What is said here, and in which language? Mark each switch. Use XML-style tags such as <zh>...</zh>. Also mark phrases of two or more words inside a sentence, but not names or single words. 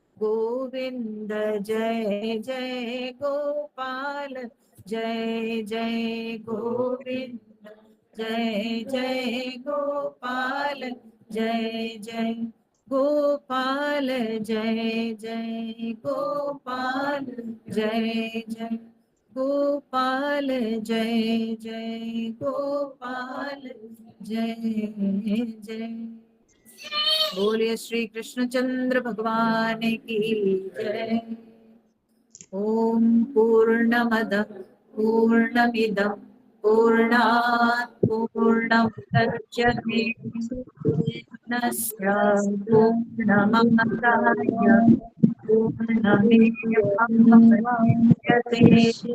<hi>गोविंद जय जय गोपाल, जय जय गोविंद जय जय गोपाल, जय जय गोपाल, जय जय गोपाल, जय जय गोपाल, जय जय गोपाल, जय जय। बोलिए श्री कृष्णचंद्र भगवान की जय।</hi> <sa>ओम पूर्णमद पूर्णमिदं पूर्णात् पूर्णमुदच्यते पूर्णस्य पूर्णमादाय पूर्णमेवावशिष्यते।</sa>